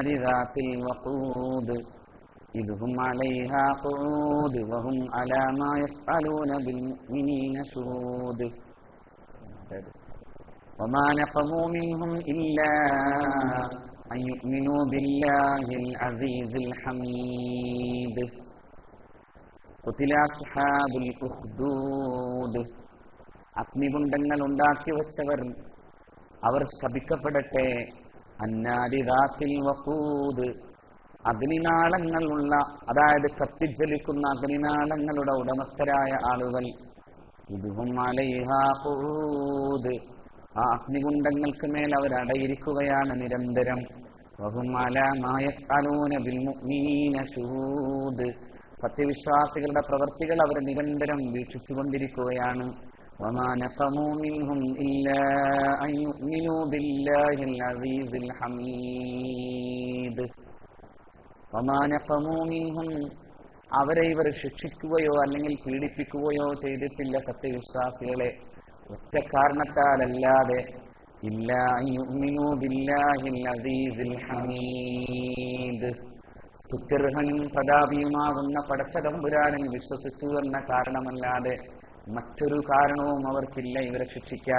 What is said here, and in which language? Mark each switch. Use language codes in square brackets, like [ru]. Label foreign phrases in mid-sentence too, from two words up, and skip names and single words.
[ar] ذات الوقود إذ هم عليها قعود وهم على ما يفعلون بالمؤمنين شهود وما نقموا منهم إلا أن يؤمنوا بالله العزيز الحميد قتل أصحاب الأخدود [ml] അഗ്നികുണ്ഡങ്ങൾ ഉണ്ടാക്കി വെച്ചവർ അവർ ശപിക്കപ്പെടട്ടെ. [ar] النار ذات الوقود, [ml] അഗ്നിനാളങ്ങളുള്ള, അതായത് കത്തിജ്വലിക്കുന്ന അഗ്നിനാളങ്ങളുടെ ഉടമസ്ഥരായ ആളുകൾ. [ar] إذ هم عليها قعود, [ml] ആ അഗ്നികുണ്ഡങ്ങൾക്ക് മേൽ അവർ അടയിരിക്കുകയാണ് നിരന്തരം. [ar] وهم على ما يفعلون بالمؤمنين شهود, [ml] സത്യവിശ്വാസികളുടെ പ്രവൃത്തികൾ അവർ നിരന്തരം വീക്ഷിച്ചുകൊണ്ടിരിക്കുകയാണ്. [ar] وما نقموا منهم إلا أن يؤمنوا بالله العزيز الحميد وما نقموا منهم, [ml] അവരെ ഇവർ ശിക്ഷിക്കുകയോ അല്ലെങ്കിൽ പീഡിപ്പിക്കുകയോ ചെയ്തിട്ടില്ല സത്യവിശ്വാസികളെ ഒറ്റ കാരണത്താലല്ലാതെ. [ar] إلا أن يؤمنوا بالله العزيز الحميد, [ml] സ്തുത്യർഹനും പ്രതാപിയുമാകുന്ന പടച്ചതമ്പുരാനിൽ വിശ്വസിച്ചു എന്ന കാരണമല്ലാതെ മറ്റൊരു കാരണവും അവർക്കില്ല ഇവരെ ശിക്ഷിക്കാൻ.